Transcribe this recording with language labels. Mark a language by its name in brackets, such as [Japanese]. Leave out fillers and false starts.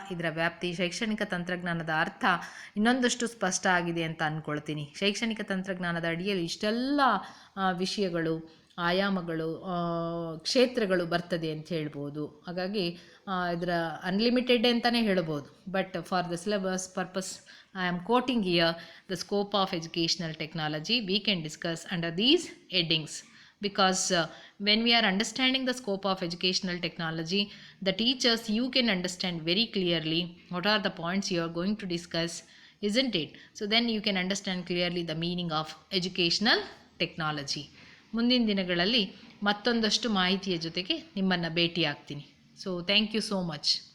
[Kannada] ಇದರ ವ್ಯಾಪ್ತಿ, ಶೈಕ್ಷಣಿಕ ತಂತ್ರಜ್ಞಾನದ ಅರ್ಥ ಇನ್ನೊಂದಷ್ಟು ಸ್ಪಷ್ಟ ಆಗಿದೆ ಅಂತ ಅಂದ್ಕೊಳ್ತೀನಿ. ಶೈಕ್ಷಣಿಕ ತಂತ್ರಜ್ಞಾನದ ಅಡಿಯಲ್ಲಿ ಇಷ್ಟೆಲ್ಲ ವಿಷಯಗಳು, ಆಯಾಮಗಳು, ಕ್ಷೇತ್ರಗಳು ಬರ್ತದೆ ಅಂತ ಹೇಳ್ಬೋದು. ಹಾಗಾಗಿ ಇದರ ಅನ್ಲಿಮಿಟೆಡ್ ಅಂತಲೇ ಹೇಳ್ಬೋದು. [English] But for the syllabus purpose I am quoting here the scope of educational technology. We can discuss under these headings because when we are understanding the scope of educational technology, the teachers, you can understand very clearly what are the points you are going to discuss, isn't it? So then you can understand clearly the meaning of educational technology. [Kannada] ಮುಂದಿನ ದಿನಗಳಲ್ಲಿ ಮತ್ತೊಂದಷ್ಟು ಮಾಹಿತಿಯ ಜೊತೆಗೆ ನಿಮ್ಮನ್ನು ಭೇಟಿ ಆಗ್ತೀನಿ. [English] So thank you so much.